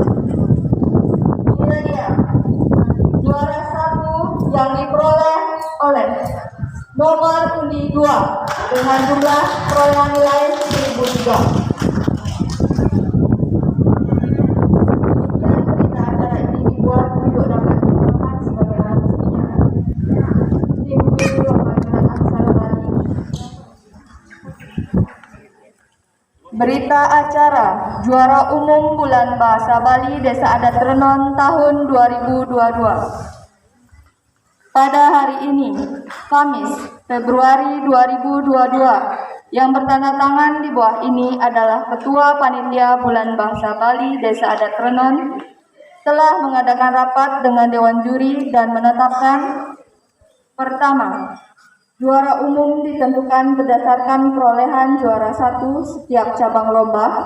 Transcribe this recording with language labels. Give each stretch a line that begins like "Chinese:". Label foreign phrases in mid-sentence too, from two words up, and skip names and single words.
Indonesian: Ini dia juara 1 yang diperoleh oleh nomor undi 2 dengan jumlah perolehan nilai 1003. Berita acara ini dibuat untuk dapat digunakan sebagaimana mestinya. Tim Guru Lomba Minat Aksara Bali. Berita acara Juara Umum Bulan Bahasa Bali Desa Adat Renon tahun 2022. Pada hari ini, Kamis, Februari 2022, yang bertanda tangan di bawah ini adalah Ketua Panitia Bulan Bahasa Bali Desa Adat Renon, telah mengadakan rapat dengan Dewan Juri dan menetapkan: pertama, juara umum ditentukan berdasarkan perolehan juara 1 setiap cabang lomba.